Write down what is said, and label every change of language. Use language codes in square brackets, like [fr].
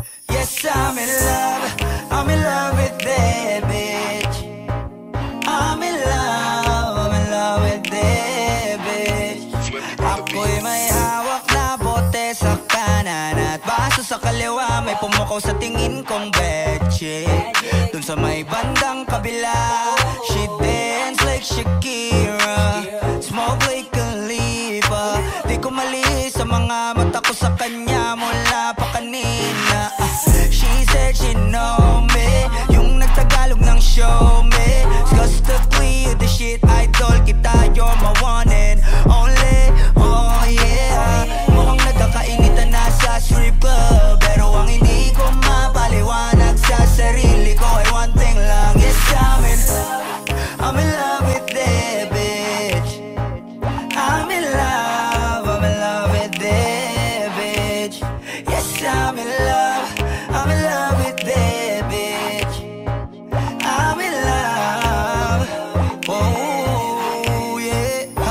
[en] Yes, I'm in love with that bitch. I'm in love with that bitch. [tl] Ako'y may hawak na bote sa kanan at baso sa kaliwa, may pumukaw sa tingin kong betche. Dun sa may bandang kabila, [en] she dance like Shakira, smoke like Khalifa. [tl] Di ko mali sa mga mata ko sa kanya mula pa kanina. [en] She said she know me, [tl] yung nagtagalog ng [en] show me. Disgustingly you the shit, [tl] idol kita, [en] you're my one and only. Oh yeah, [tl] mukhang nagkakainitan na sa strip club, pero ang hindi ko mapaliwanag sa sarili ko ay one thing lang. [en] Yes, I'm in love with that bitch. I'm in love with that bitch. Yes, I'm in love with that bitch. I'm in love. Oh yeah.